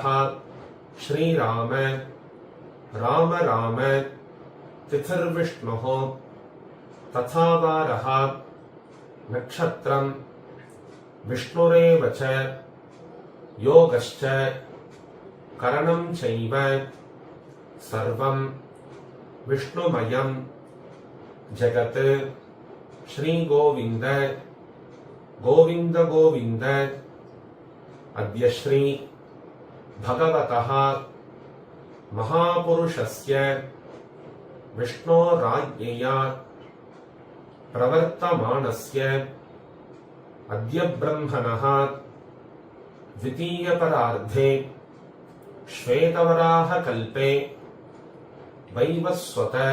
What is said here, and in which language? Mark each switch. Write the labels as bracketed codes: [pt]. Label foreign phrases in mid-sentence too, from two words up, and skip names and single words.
[sa] श्रीराम राम राम तिथिर्विष्णुः तथावारः नक्षत्रं विष्णुरेव च योगश्च करणं चैव सर्वं विष्णुमयं जगत्. ஸ்ரீ கோவிந்த கோவிந்த கோவிந்த. अद्य श्री भगवतः महापुरुषस्य विष्णोराज्ञया प्रवर्तमानस्य अद्य ब्रह्मणः द्वितीयपरार्धे श्वेतवराहकल्पे वैवस्वत